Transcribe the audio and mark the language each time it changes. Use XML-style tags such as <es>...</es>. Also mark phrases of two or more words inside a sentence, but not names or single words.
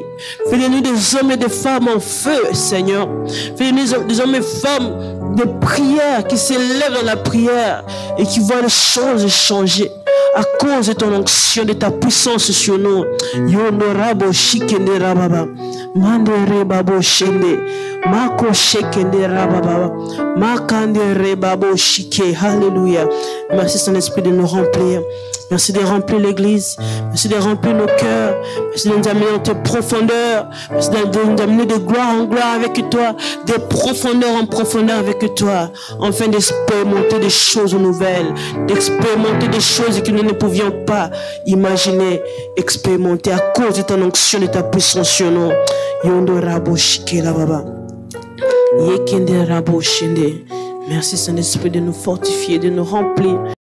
<fr>Fais-nous des hommes et des femmes en feu, Seigneur. Fais-nous des hommes et femmes de prière qui s'élèvent dans la prière et qui voient les choses changer à cause de ton onction, de ta puissance sur nous. Yonorabo shikende rababa, mandere babo shende, mako shekende rababa, makande rebabo shike. Alléluia. Merci Saint-Esprit de nous remplir. Merci de remplir l'Église. Merci de remplir nos cœurs. Merci de nous amener dans tes profondeurs. Merci de nous amener de gloire en gloire avec toi, de profondeur en profondeur avec toi, afin d'expérimenter des choses nouvelles, d'expérimenter des choses que nous ne pouvions pas imaginer, expérimenter à cause de ton onction, de ta puissance sur nous. Yondo rabo shike la baba. Yekende rabo shende. Merci Saint-Esprit de nous fortifier, de nous remplir.</fr>